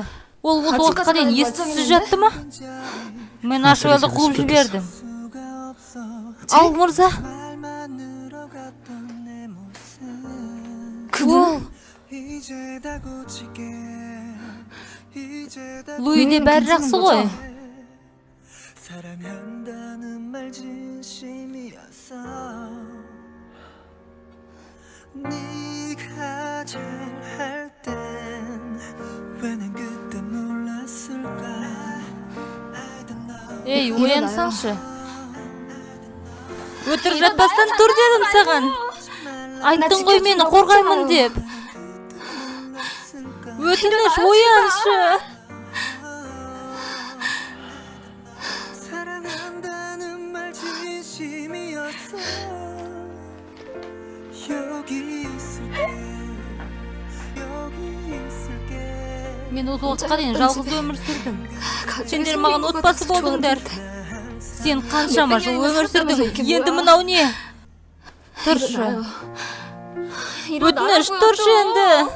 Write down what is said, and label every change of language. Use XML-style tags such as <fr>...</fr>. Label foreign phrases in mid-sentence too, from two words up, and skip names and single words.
<kk>Ол осы уақытқа дейін ес-түссіз жатты ма? Мен Ашуэлді қуып жібердім. Ал, мырза. Ол Луиде бәрі жақсы ғой.</kk> <ko>네가 잘할 땐 왜 난 그때 몰랐을까.</ko> <kk>Ей, оянсаңшы. Өтірік жатпастан тұр дедім саған. Айттың ғой мені қорғаймын деп. Өтініш, ояншы.</kk> <ko>사랑한다는 말 진심이었어.</ko> <kk>Мен осы уақытқа дейін жалғыз өмір сүрдім. Сендер маған отбасы болдыңдар. Сен қаншама жыл өмір сүрдің. Енді мынау не? Тұршы. Өтініш, тұршы енді.</kk>